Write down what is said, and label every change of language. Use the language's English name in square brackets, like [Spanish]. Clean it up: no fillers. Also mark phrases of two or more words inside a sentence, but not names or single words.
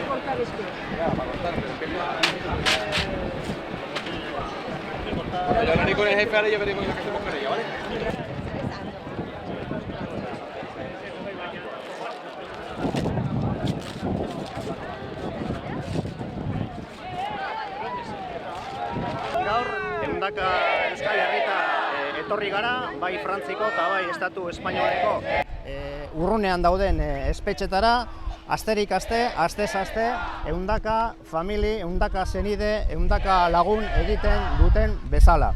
[Spanish] Bueno, yo hablaré con el jefe ahora y ya veremos lo que hacemos con ella, ¿vale? [Basque] Gaur, ehundaka Euskal Herrita etorri gara, bai Frantziko eta bai Estatu Espainoleko urrunean dauden espetxetara, asterik aste, astez aste, ehundaka famili, ehundaka senide, ehundaka lagun egiten duten bezala.